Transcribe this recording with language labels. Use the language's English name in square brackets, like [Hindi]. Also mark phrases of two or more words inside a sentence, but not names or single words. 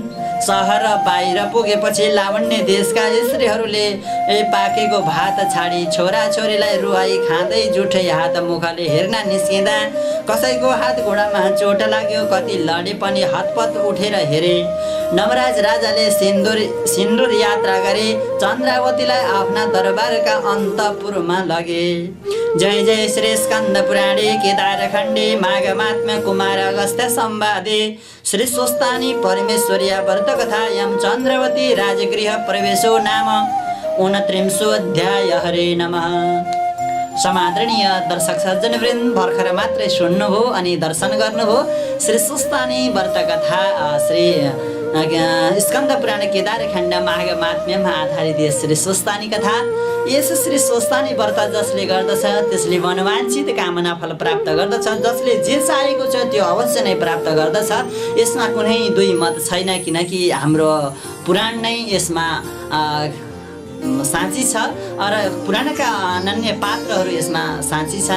[Nepali] सहर बाहिर पुगेपछि लावण्य देशका स्त्रीहरूले पाकेको भात छाडी छोराछोरीलाई रुवाई खाँदै जुठै हात मुखले हेर्न निस्किँदा कसैको हात घुँडामा चोट लाग्यो, कति लडे पनि हतपत उठेर हेरे। नवराज राजाले सिन्दुर यात्रा गरे, चन्द्रावतीलाई आफ्ना दरबारका अन्तपुरमा लगे। [Sanskrit] जय जय श्री स्कंद पुराणे केदार खंडे माघ महात्म्य कुमार अगस्त्य संवादे श्री स्वस्तानी परमेश्वर्या व्रत कथायां चंद्रवती राजगृह प्रवेशो नाम 29 अध्याय। हरे नमः। [Nepali] समादरणीय दर्शक सज्जनवृन्द, भर्खर मात्रै सुन्नुभयो अनि दर्शन गर्नुभयो श्री स्वस्तानी व्रत कथा श्री स्कंद पुराण केदार खण्ड माघ महात्म्यमा आधारित यस श्री स्वस्तानी कथा। यस श्री स्वस्तानी व्रत जसले गर्दछ त्यसले मनवाञ्छित कामना फल प्राप्त गर्दछ। जसले जे चाहेको छ त्यो अवश्य नै प्राप्त गर्दछ। यसमा कुनै दुई मत छैन, किनकि हाम्रो पुराण नै यसमा साँची छ र पुराणका अनन्य पात्रहरू यसमा साँची छन्।